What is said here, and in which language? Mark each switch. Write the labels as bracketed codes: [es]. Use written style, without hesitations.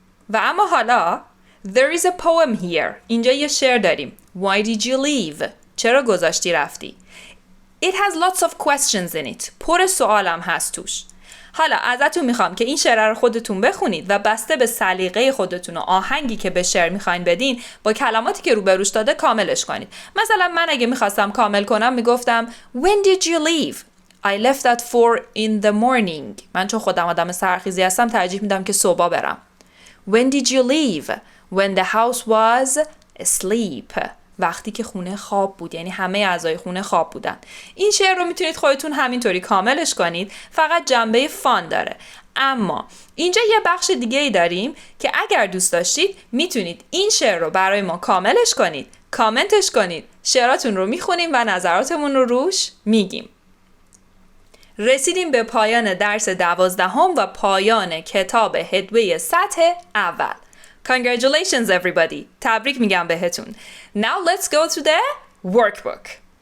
[fa] و اما حالا [en] There is a poem here. [fa] اینجا یه شعر داریم. [en] Why did you leave? [fa] چرا گذاشتی رفتی؟ [en] It has lots of questions in it. [fa] پر سوالم هست توش. حالا ازتون میخوام که این شعر رو خودتون بخونید و بسته به سلیقه خودتون و آهنگی که به شعر میخواین بدین با کلماتی که روبروش داده کاملش کنید. مثلا من اگه میخواستم کامل کنم میگفتم [en] When did you leave? I left at 4 in the morning. [fa] من چون خودم آدم سرخیزی هستم ترجیح میدم که صبح برم. [en] When did you leave? When the house was asleep. [fa] وقتی که خونه خواب بود، یعنی همه اعضای خونه خواب بودن. این شعر رو میتونید خودتون همینطوری کاملش کنید، فقط جنبه فان داره. اما اینجا یه بخش دیگه ای داریم که اگر دوست داشتید میتونید این شعر رو برای ما کاملش کنید، کامنتش کنید، شعراتون رو میخونیم و نظراتمون رو روش میگیم. رسیدیم به پایان درس 12 و پایان کتاب هدوی سطح اول. [en] Congratulations everybody. [fa] تبریک میگم بهتون. [en] Now let's go to the workbook.